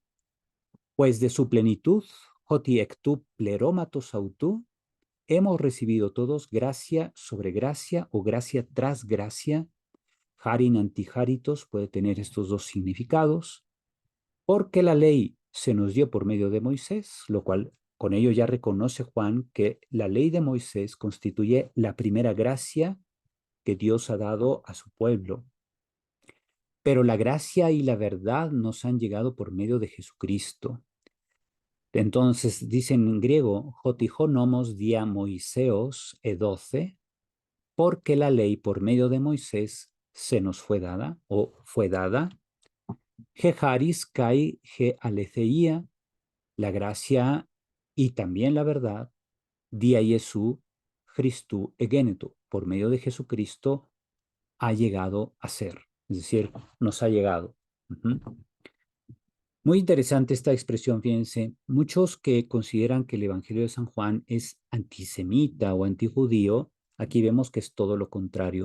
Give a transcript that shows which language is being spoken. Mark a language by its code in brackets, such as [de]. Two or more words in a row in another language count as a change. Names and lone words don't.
[es] Pues de su plenitud, [el] ὅτι ἐκ τοῦ πληρώματος αὐτοῦ, [es] hemos recibido todos gracia sobre gracia o gracia tras gracia, [el] χάριν ἀντὶ χάριτος [es] puede tener estos dos significados, porque la ley se nos dio por medio de Moisés, lo cual con ello ya reconoce Juan que la ley de Moisés constituye la primera gracia que Dios ha dado a su pueblo. Pero la gracia y la verdad nos han llegado por medio de Jesucristo. Entonces dicen en griego, [el] ὅτι ὁ νόμος διὰ Μωϋσέως ἐδόθη, [es] porque la ley por medio de Moisés se nos fue dada o fue dada. [el] ἡ χάρις καὶ ἡ ἀλήθεια, [es] la gracia y también la verdad, [el] διὰ Ἰησοῦ Χριστοῦ ἐγένετο, [es] por medio de Jesucristo ha llegado a ser, es decir, nos ha llegado. Muy interesante esta expresión, fíjense, muchos que consideran que el Evangelio de San Juan es antisemita o antijudío, aquí vemos que es todo lo contrario.